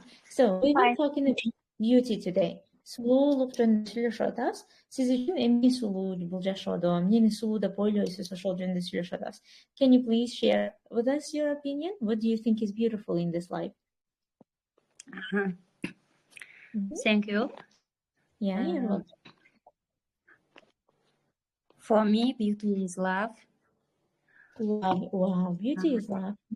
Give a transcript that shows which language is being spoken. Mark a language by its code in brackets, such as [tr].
[en] So, we were talking about beauty today. [ky] Сулуулук жөнүндө сүйлөшүп атабыз. Сиз үчүн эмне сулуу бул жашоодо, эмнени сулуу деп ойлойсуз, ошол жөнүндө сүйлөшүп атабыз. [en] Can you please share with us your opinion? What do you think is beautiful in this life? Thank you. Yeah, you're welcome. For me, beauty is love. Love. Wow, beauty is love.